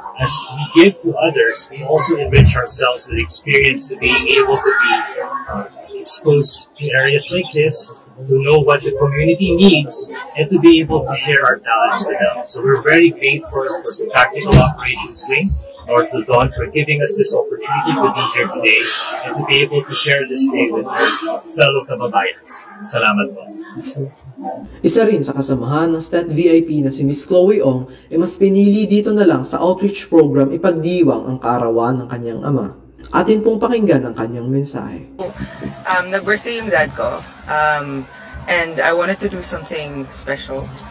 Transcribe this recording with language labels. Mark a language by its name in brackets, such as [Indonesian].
[English] As we give to others, we also enrich ourselves with experience to being able to be exposed to areas like this, to know what the community needs, and to be able to share our talents with them. So we're very grateful for the Tactical Operations Wing, North Luzon, for giving us this opportunity to be here today and to be able to share this day with our fellow kababayans. [Filipino] Salamat po. Isa rin sa kasamahan ng STET VIP na si Miss Chloe Ong ay mas pinili dito na lang sa outreach program ipagdiwang ang kaarawan ng kanyang ama. Atin pong pakinggan ang kanyang mensahe. Nag-birthday yung dad ko [English] and I wanted to do something special.